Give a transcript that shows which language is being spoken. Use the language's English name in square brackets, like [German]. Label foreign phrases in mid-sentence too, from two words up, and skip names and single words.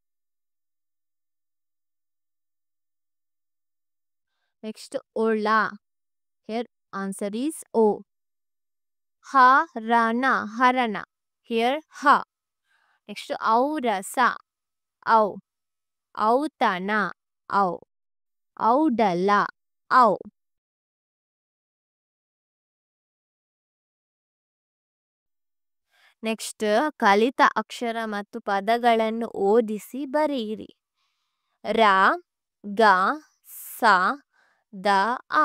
[English] Next ola. Here answer is o. Ha rana, harana. Here ha. Next aurasa, au. Autana, au. Audala, au. [Kannada] ನೆಕ್ಸ್ಟ್ ಕಲಿತ ಅಕ್ಷರ ಮತ್ತು ಪದಗಳನ್ನು ಓದಿಸಿ ಬರೆಯಿರಿ. ರ, ಗ, ಸ, ದ, ಅ.